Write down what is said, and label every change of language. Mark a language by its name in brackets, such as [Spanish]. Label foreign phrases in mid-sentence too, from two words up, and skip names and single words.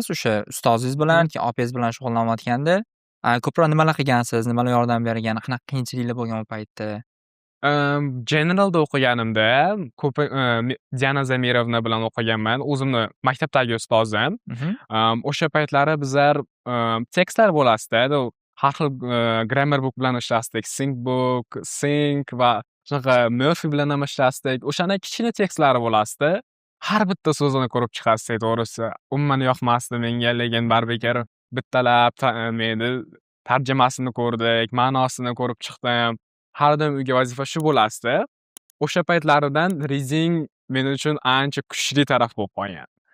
[Uzbek] O'sha ustozingiz bilan, keyin opingiz bilan shug'ullanayotganda, ko'proq nimalar qilgansiz, nimalar yordam bergan, qanaqa qiyinchiliklar bo'lgan u paytda? Generalda o'qiganimda ko'p Diana Zamirovna bilan o'qiganman. O'zimni maktabdagi ustozim. O'sha paytlari bizlar tekstlar bo'lasdi. Har xil [English] grammar book [Uzbek] bilan ishlasdik. Sync book, Sync va shunaqa Murphy bilan ham ishlasdik. O'shana kichkina tekstlari bo'lasdi. Har bitta so'zini ko'rib chiqarsak, to'g'risi umuman yoqmasdi menga, lekin baribir bittalab tarjimasini ko'rdik, ma'nosini ko'rib chiqdim. Har doim uyga vazifa shu bo'lasdi. O'sha paytlaridan reading men uchun ancha kuchli taraf bo'lib qolgan.